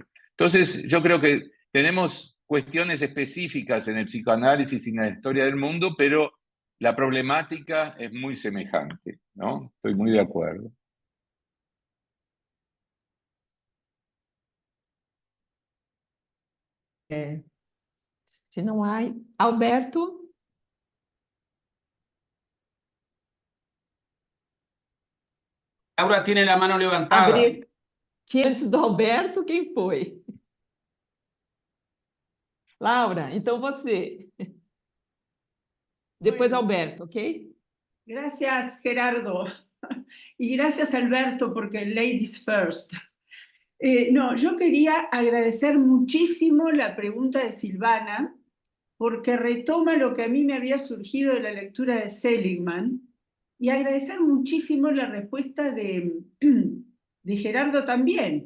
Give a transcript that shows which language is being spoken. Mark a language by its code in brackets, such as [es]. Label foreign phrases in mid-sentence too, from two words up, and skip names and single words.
[es] Entonces, yo creo que tenemos cuestiones específicas en el psicoanálisis y en la historia del mundo, pero la problemática es muy semejante, ¿no? Estoy muy de acuerdo. [pt] Se não há, Alberto, [es] Laura tiene la mano levantada. [pt] abrir. Que antes do Alberto, quem foi? Laura, então você. Depois [es] Bueno. Alberto, ¿ok? Gracias, Gerardo. Y gracias, Alberto, porque [en] ladies first. [es] No, yo quería agradecer muchísimo la pregunta de Silvana, porque retoma lo que a mí me había surgido de la lectura de Seligman, y agradecer muchísimo la respuesta de Gerardo también.